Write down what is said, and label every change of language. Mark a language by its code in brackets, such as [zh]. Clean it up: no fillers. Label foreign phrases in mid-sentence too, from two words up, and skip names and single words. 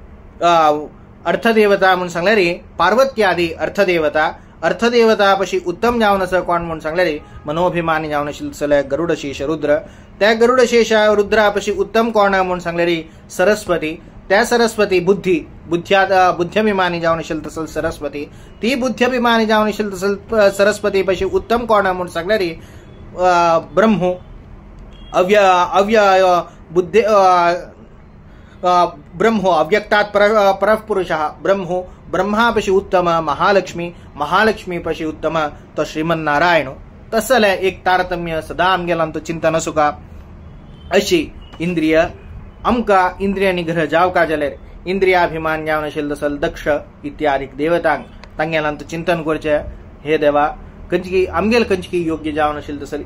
[kok] अर्थदेवता म्हणून सांगल्यार पार्वत्यादी अर्थदेवता पशी उत्तम जावन आसा कोण म्हणून सांगल्यार मनोभिमानी जावन आशिल्ले तसले गरुडशीश रुद्र त्या गरुडशेष रुद्रा पशी उत्तम कोण म्हणून सांगल्यार सरस्वती त्या सरस्वती बुद्ध्यभिमानी जावन आशिल्ले तसल सरस्वती ती बुद्ध्यभिमानी जावन आशिल्ले तसल सरस्वती पशी उत्तम कोण म्हणून सांगल्यार ब्रह्मो बुद्धे ब्रह्मो [sa] अव्यक्तात् परः पुरुषः [kok] ब्रह्मो ब्रह्मा पशी उत्तम महालक्ष्मी पशी उत्तम तो श्रीमन्नारायण तसले एक तारतम्य सदा आमगेला तो चिंतन सुका अशी इंद्रिय आमका इंद्रिय निग्रह जावका जाल्यार इंद्रियाभिमान जावन आशिल्लो तसल दक्ष इत्यादी देवतांक तांगेलांत चिंतन करचें हे देवा कंचकी आमगेल कंचकी योग्य जावन आशिल्लो तसल